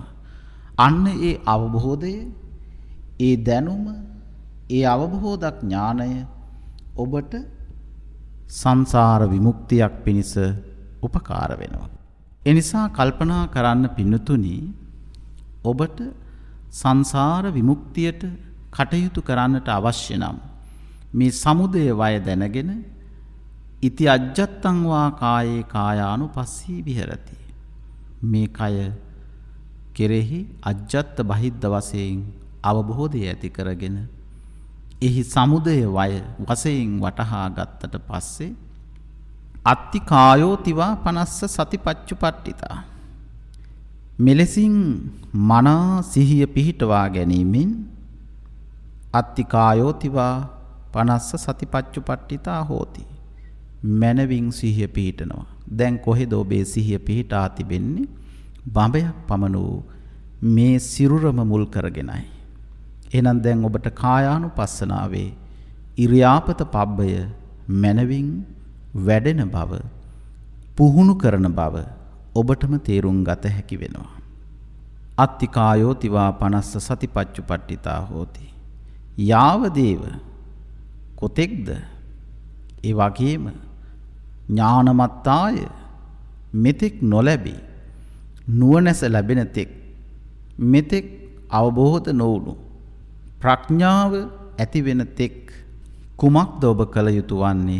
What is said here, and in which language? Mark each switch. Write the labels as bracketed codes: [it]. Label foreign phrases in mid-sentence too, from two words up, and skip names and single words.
[si] අන්න ඒ අවබෝධය, ඒ දැනුම, ඒ අවබෝධ ඥානය ඔබට සංසාර විමුක්තියක් පිණිස උපකාර වෙනවා. ඒ නිසා කල්පනා කරන්න පින්නතුනි ඔබට සංසාර විමුක්තියට කටයුතු කරන්නට අවශ්‍ය නම් මේ [pi] සමුදය වය [si] දැනගෙන [pi] ඉති අජ්ජත්තං වා කායේ කායානුපස්සී විහෙරති. [si] මේ කය කෙරෙහි [pi] අජ්ජත් බහිද්ද [si] වශයෙන් අවබෝධය ඇති කරගෙන එහි [pi] සමුදය වය [si] වශයෙන් වටහා ගත්තට පස්සේ [pi] අත්ති කායෝතිවා පනස්ස සතිපච්චුපට්ඨිතා. [si] මෙලෙසින් මනා සිහිය පිහිටවා ගැනීමෙන් [pi] අත්ති කායෝතිවා පනස්ස සතිපච්චුපට්ඨිතා හෝති. [si] මනවින් සිහිය පිහිටනවා. දැන් කොහෙද ඔබේ සිහිය පිහිටා තිබෙන්නේ? බඹයක් පමණ වූ මේ සිරුරම මුල් කරගෙනයි. එහෙනම් දැන් ඔබට කායානුපස්සනාවේ ඉරියාපත පබ්බය මනවින් වැඩෙන බව, පුහුණු කරන බව ඔබටම තේරුම් ගත හැකි වෙනවා. [pi] අත්ති කායෝතිවා පනස්ස සතිපච්චුපට්ඨිතා හෝති. [si] යාවදේව කොතෙක්ද ඒ වගේම ඥානමත්තාය මෙතෙක් නොලැබී නුවණැස ලැබෙන තෙක් මෙතෙක් අවබෝධ නොවුණු ප්‍රඥාව ඇති වෙන තෙක් කුමක්ද ඔබ කළ යුතු වන්නේ?